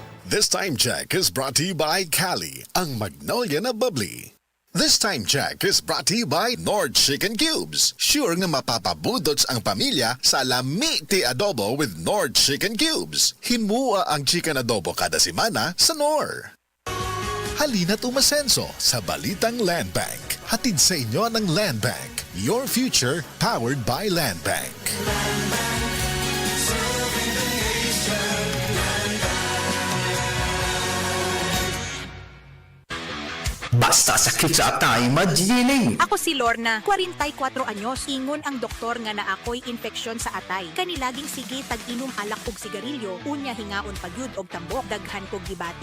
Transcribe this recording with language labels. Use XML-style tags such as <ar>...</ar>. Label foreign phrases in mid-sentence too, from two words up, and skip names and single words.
<en>This Time Check is brought to you by Cali,</en> <tl>ang Magnolia na bubbly.</tl> <en>This Time Check is brought to you by Nord Chicken Cubes.</en> <ceb>Sure nga mapapabudots ang pamilya sa lami ti adobo with Nord Chicken Cubes. Himua ang chicken adobo kada semana sa Nor.</ceb> <tl>Halina't umasenso sa Balitang Land Bank. Hatid sa inyo ng Land Bank.</tl> <en>Your future powered by Land Bank.</en> <ceb>Basta sakit sa atay, magyiling. Ako si Lorna, 44 anyos. Ingon ang doktor nga na ako'y infeksyon sa atay. Kanilaging sige tag-inom alak og sigarilyo, unya hingaon pagyud og tambok, daghan kog gibati.</ceb>